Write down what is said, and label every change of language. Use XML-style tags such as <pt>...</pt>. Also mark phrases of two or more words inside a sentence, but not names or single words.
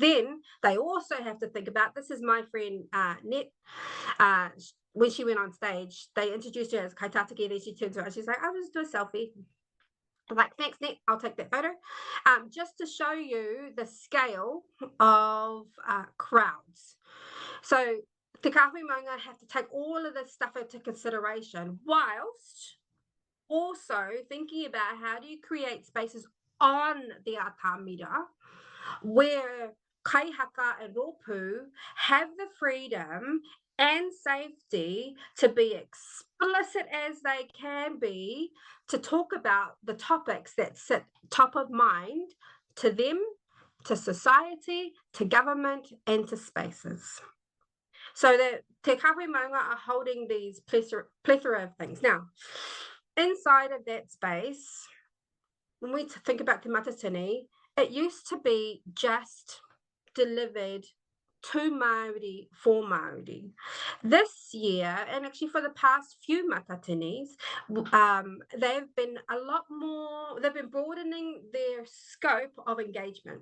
<en>Then they also have to think about, this is my friend Net, when she went on stage, they introduced her as kaitataki, then she turns around, she's like, I'll just do a selfie. I'm like, thanks, Net, I'll take that photo. Just to show you the scale of crowds. So</en> <mi>te kahui maunga</mi> <en>have to take all of this stuff into consideration, whilst also thinking about how do you create spaces on the atamira where kaihaka and ropu have the freedom and safety to be explicit as they can be, to talk about the topics that sit top of mind to them, to society, to government, and to spaces. So that</en> <mi>te kahui maunga</mi> <en>are holding these plethora of things. Now, inside of that space, when we think about</en> <mi>te matatini,</mi> <en>it used to be just delivered to Māori for Māori. This year, and actually for the past few matatinis, they've been a lot more, they've been broadening their scope of engagement.</en>